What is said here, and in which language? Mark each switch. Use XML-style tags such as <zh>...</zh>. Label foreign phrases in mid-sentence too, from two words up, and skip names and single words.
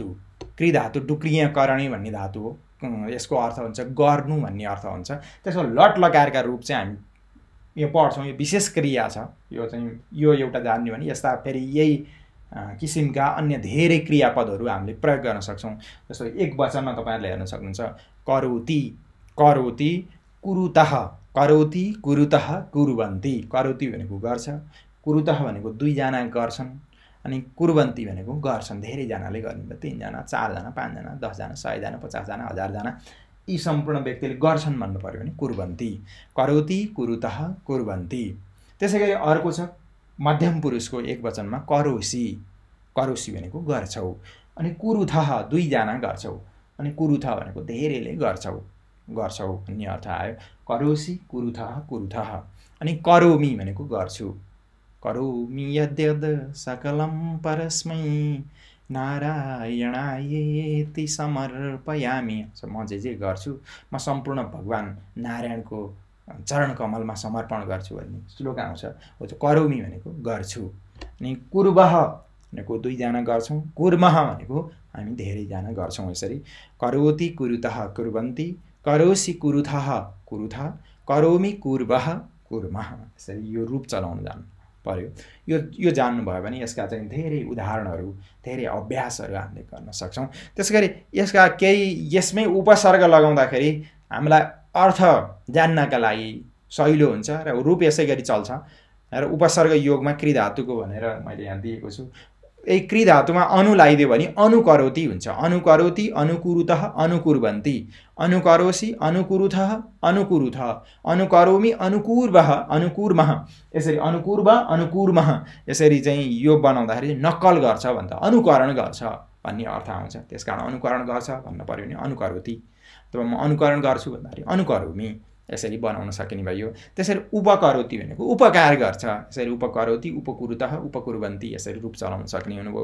<ne>कृधातु डुक्रियकरणी भन्ने धातु हो। यसको अर्थ हुन्छ गर्नु भन्ने अर्थ हुन्छ। त्यसको लट लकारका रूप चाहिँ हामी यो पढ्छौँ। यो विशेष क्रिया छ। यो चाहिँ यो एउटा जान्ने भने यस्ता फेरि यही किसिमका अन्य धेरै क्रियापदहरू हामीले प्रयोग गर्न सक्छौँ। जस्तो एक वचनमा तपाईहरुले हेर्न सक्नुहुन्छ,</ne> <sa>करोति करोति कुरुतः, करोति कुरुतः कुर्वन्ति।</sa> <ne>करोति भनेको गर्छ, कुरुतः भनेको दुईजना गर्छन्, अनि कुर्वन्ती भनेको गर्छन्, धेरैजनाले गर्ने, 3 जना 4 जना 5 जना 10 जना 100 जना 50 जना 1000 जना यी सम्पूर्ण व्यक्तिले गर्छन् भन्नु पर्यो भने कुर्वन्ती।</ne> <sa>करोति कुरुतः कुर्वन्ती।</sa> <ne>त्यसैगरी अर्को छ मध्यम पुरुषको एक वचनमा</ne> <sa>करोसि, करोसि</sa> <ne>भनेको गर्छौ, अनि कुरुथः दुईजना गर्छौ, अनि कुरुथ भनेको धेरैले गर्छौ, गर्छौ भन्ने अर्थ आयो।</ne> <sa>करोसि कुरुथः कुरुथः।</sa> <ne>अनि करोमि भनेको गर्छु,</ne> <sa>करोमि यद्यद् सकलं परस्मै नारायणायेति समर्पयामि।</sa> <ne>म जे गर्छु म सम्पूर्ण भगवान नारायणको चरण कमलमा समर्पण गर्छु भन्ने श्लोक आउँछ। हो त्यो करोमि भनेको गर्छु। अनि कुर्वः भनेको दुईजना गर्छौँ, कुर्मः भनेको हामी धेरैजना गर्छौँ।</ne> <sa>यसरी करोति कुरुतः कुर्वन्ति, करोसि कुरुथः कुरुथः, करोमि कुर्वः कुर्मः।</sa> <ne>यसरी यो रूप चलाउन जान्नु पर्यो। यो जान्नुभयो भने यसका चाहिँ धेरै उदाहरणहरू, धेरै अभ्यासहरू हामीले गर्न सक्छौँ। त्यसैगरी यसका केही यसमै उपसर्ग लगाउँदाखेरि हामीलाई अर्थ जान्नका लागि सहिलो हुन्छ र रूप यसै गरी चल्छ। र उपसर्ग योगमा कृ धातुको भनेर मैले यहाँ दिएको छु। यही कृ धातुमा अनु लगाइदियो भने अनुकरोति हुन्छ।</ne> <sa>अनुकरोति अनुकुरुतः अनुकुर्वन्ति, अनुकरोसि अनुकुरुथः अनुकुरुथ, अनुकरोमि अनुकुर्वः अनुकुर्मः।</sa> <ne>यसरी</ne> <sa>अनुकुर्व अनुकुर्मः</sa> <ne>यसरी चाहिँ यो बनाउँदाखेरि नक्कल गर्छ भन्दा अनुकरण गर्छ भन्ने अर्थ आउँछ। त्यसकारण अनुकरण गर्छ भन्न पर्यो भने अनुकरोति, अथवा म अनुकरण गर्छु भन्दाखेरि अनुकरोमि यसरी बनाउन सकिने भयो। त्यसरी उपकरोति भनेको उपकार गर्छ। यसरी</ne> <sa>उपकरोति उपकुरुतः उपकुर्वन्ति</sa> <ne>यसरी रूप चलाउन सक्ने हुनुभयो।</ne>